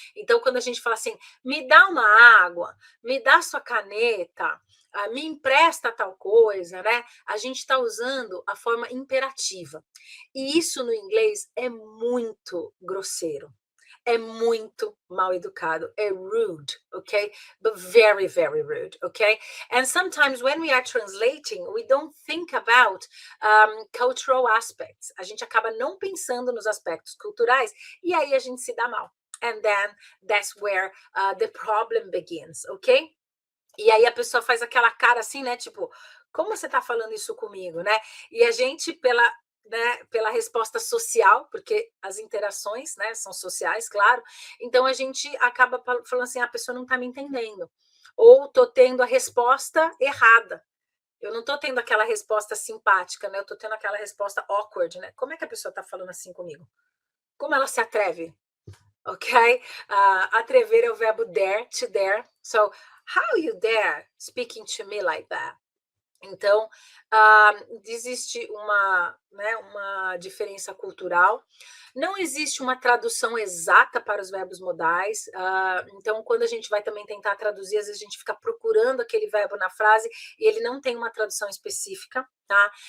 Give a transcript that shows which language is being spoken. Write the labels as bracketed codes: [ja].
[pt] Então, quando a gente fala assim, me dá uma água, me dá sua caneta, me empresta tal coisa, né? A gente está usando a forma imperativa. E isso no inglês é muito grosseiro. É muito mal educado, é rude, okay? [en] But very, very rude, okay? And sometimes when we are translating, we don't think about cultural aspects. [pt] A gente acaba não pensando nos aspectos culturais e aí a gente se dá mal. [en] And then that's where the problem begins, ok? [pt] E aí a pessoa faz aquela cara assim, né? Tipo, como você tá falando isso comigo, né? E a gente, pela resposta social, porque as interações, né, são sociais, claro. Então a gente acaba falando assim, a pessoa não tá me entendendo. Ou tô tendo a resposta errada. Eu não tô tendo aquela resposta simpática, né? Eu tô tendo aquela resposta awkward, né? Como é que a pessoa tá falando assim comigo? Como ela se atreve? Ok? Atrever é o verbo dare, to dare. [en] So, how you dare speaking to me like that? [pt] Então, existe uma diferença cultural. Não existe uma tradução exata para os verbos modais. Então, quando a gente vai também tentar traduzir, às vezes a gente fica procurando aquele verbo na frase e ele não tem uma tradução específica, tá?